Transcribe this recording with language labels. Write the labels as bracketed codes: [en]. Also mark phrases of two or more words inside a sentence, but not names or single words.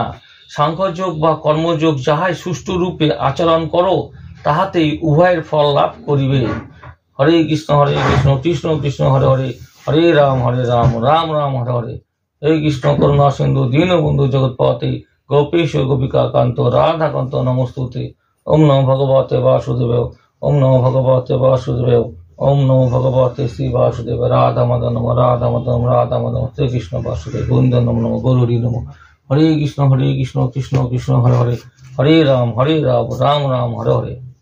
[bn] সাংখ্যযোগ বা কর্মযোগ যাহাই সুষ্ঠু রূপে আচরণ করো, তাহাতেই উভয়ের ফল লাভ করিবে। [sa] হরে কৃষ্ণ কৃষ্ণ কৃষ্ণ হরে হরে, হরে রাম রাম রাম হরে হরে। হে কৃষ্ণ করুণা সিন্ধু দীনবন্ধু জগৎপতে গোপেশ গোপিকা কান্ত রাধাকান্ত নমস্তুতে। ওম নমো ভগবতে বাসুদেবায়। ওম নমো ভগবতে বাসুদেবায়। ওম নমো ভগবতে শ্রী বাসুদেব। রাধা মাধব রাধা শ্রী কৃষ্ণ বাসুদেব গোবিন্দ নমো গৌরী নমো। হরে কৃষ্ণ কৃষ্ণ কৃষ্ণ হরে হরে, হরে রাম রাম রাম হরে হরে।